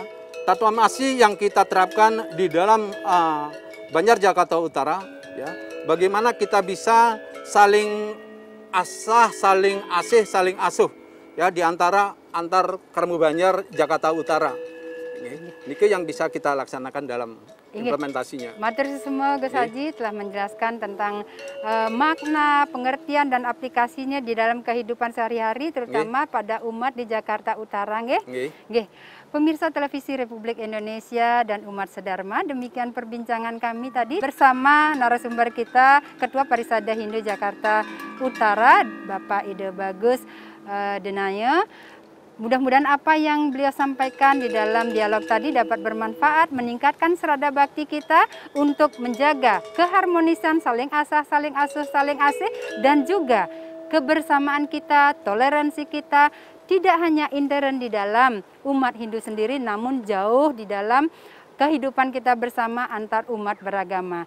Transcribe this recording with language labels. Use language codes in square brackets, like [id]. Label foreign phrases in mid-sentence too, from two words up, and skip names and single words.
[id] Tatwa Masi yang kita terapkan di dalam Banjar Jakarta Utara, ya, bagaimana kita bisa saling asah, saling asih, saling asuh, ya, di antar Karmu Banjar Jakarta Utara. Ini yang bisa kita laksanakan dalam implementasinya. Materi semua Gus Haji telah menjelaskan tentang makna, pengertian dan aplikasinya di dalam kehidupan sehari-hari, terutama pada umat di Jakarta Utara, nggih. Nggih. Pemirsa Televisi Republik Indonesia dan umat sedharma, demikian perbincangan kami tadi bersama narasumber kita, Ketua Parisada Hindu Jakarta Utara, Bapak Ide Bagus Denaya. Mudah-mudahan apa yang beliau sampaikan di dalam dialog tadi dapat bermanfaat, meningkatkan serada bakti kita untuk menjaga keharmonisan saling asah, saling asuh, saling asih, dan juga kebersamaan kita, toleransi kita, tidak hanya intern di dalam umat Hindu sendiri, namun jauh di dalam kehidupan kita bersama antar umat beragama.